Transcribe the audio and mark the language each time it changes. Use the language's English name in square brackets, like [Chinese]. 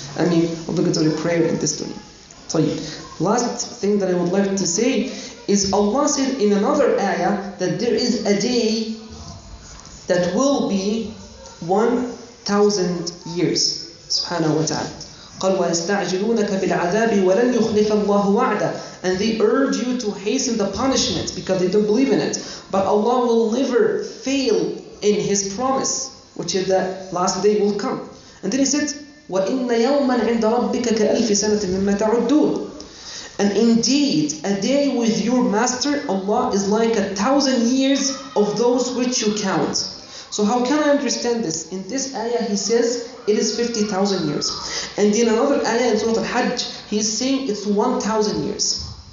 [English] I mean, obligatory prayer in this dunya. So last thing that I would like to say is Allah said in another ayah that there is a day that will be 1,000 years. [Arabic] Subhanahu wa ta'ala. قال وَيَسْتَعْجِلُونَكَ بِالْعَذَابِ وَلَنْ يُخْلِفَ اللَّهُ وَعْدَهُ. [English] And they urge you to hasten the punishment because they don't believe in it. But Allah will never fail in His promise, which is that last day will come. And then He said, [Arabic] وَإِنَّ يَوْمًا عِنْدَ رَبِّكَ كَأَلْفِ سَنَةٍ مِمَّا تَعُدُّونَ. [English] And indeed, a day with your master, Allah, is like 1,000 years of those which you count. So how can I understand this? In this ayah, he says it is 50,000 years. And in another ayah in Surah Al-Hajj, he is saying it's 1,000 years.